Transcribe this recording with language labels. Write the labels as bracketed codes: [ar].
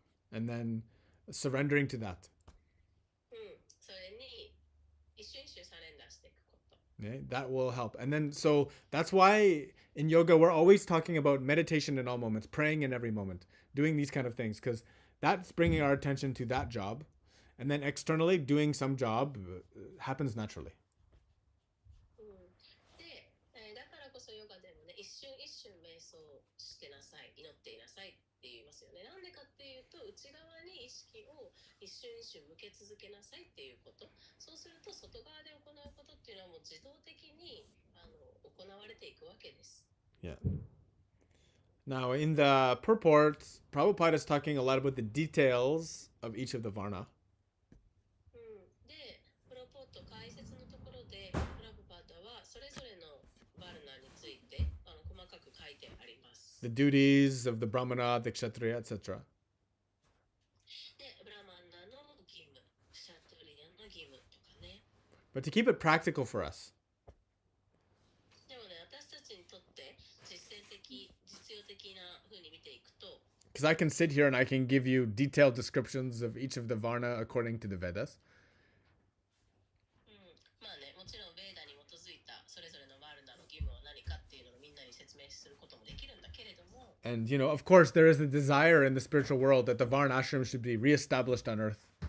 [en] And then surrendering to that. [ja] それに一瞬サレンダーしていくこと。 [en] Okay? That will help. And then, so that's why in yoga, we're always talking about meditation in all moments, praying in every moment, doing these kind of things, because that's bringing our attention to that job. And then externally, doing some job happens naturally. [ja] で、だからこそヨガでもね、一瞬一瞬瞑想してなさい、祈っていなさいって言いますよね。なんでかっていうと、内側に意識を一瞬一瞬向け続けなさいっていうこと。そうすると、外側で行うことっていうのはもう自動的に行われていくわけです。 [en] Yeah. Now, in the purport, Prabhupada is talking a lot about the details of each of the varna. [ja] で、プロポート解説のところで、プラブパータはそれぞれのバルナについて細かく書いてあります。 [en] The duties of the brahmana, the kshatriya, etc. [ja] で、ブラマンナの義務、クシャトリアの義務とかね。 [en] But to keep it practical for us, [ja] でもね、私たちにとって実践的、実用的な風に見ていく [en] because I can sit here and I can give you detailed descriptions of each of the Varna according to the Vedas. [ja] まあね、もちろんベーダに基づいたそれぞれのワルナの義務は何かっていうのをみんなに説明することもできるんだけれども。 [en] And, of course, there is a desire in the spiritual world that the Varna ashram should be reestablished on earth.